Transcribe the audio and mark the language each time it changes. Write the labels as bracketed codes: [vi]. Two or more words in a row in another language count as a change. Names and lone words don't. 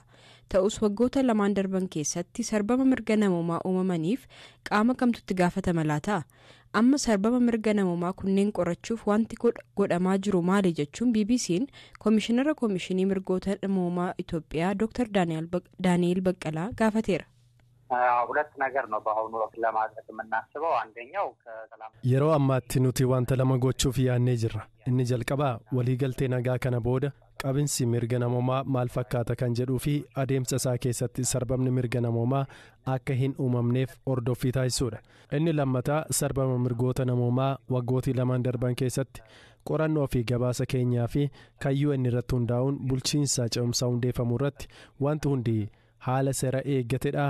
[om] Ta'us waggoota lamaan darban keessatti sarbama mirga namoomaa uumamaniif qaama kamtutti gaafatama laata? Amma sarbama mirga namoomaa kunneen qorachuuf wanti godhamaa jiru maali jechuun BBC'n Komishinara Komishinii Mirgoota Namoomaa Itoophiyaa Dr. Daani'el Baqqalaa gaafateera. [am] ሁለት ነገር ነው በአሁኑ ወቅት ለማድረግ የምናስበው አንደኛው ከሰላም [om] yeroo ammaatti nuti wanta lama gochuuf yaannee jirra inni jalqabaa waliigaltee nagaa kana booda qabinsi mirga namoomaa maal fakkaata kan jedhuu fi adeemsa isaa keessatti sarbamni mirga namoomaa akka hin uumamneef ordoffii taasisuudha inni lammataa sarbama mirgoota namoomaa waggootii lamaan darban keessatti qorannoo fi gabaasa keenyaa fi kayyuu inni irratti hundaa'uun bulchiinsa ce'umsaa hundeeffamuu irratti wanti hundi haala seera eeggatedha.